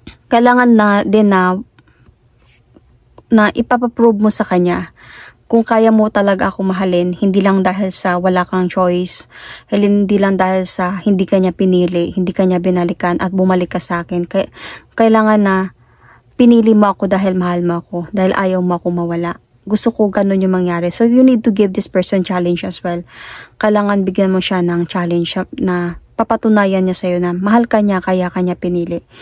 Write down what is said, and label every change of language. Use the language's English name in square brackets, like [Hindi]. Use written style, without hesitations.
[Filipino] Kailangan na din na ipapaprove mo sa kanya kung kaya mo talaga ako mahalin, hindi lang dahil sa wala kang choice, hindi lang dahil sa hindi kanya pinili, hindi kanya binalikan at bumalik ka sa akin. Kailangan na pinili mo ako dahil mahal mo ako, dahil ayaw mo ako mawala. Gusto ko ganun yung mangyari. [English] So you need to give this person challenge as well. [Filipino] Kailangan bigyan mo siya ng challenge na papatunayan niya sa'yo na mahal ka niya kaya kanya pinili.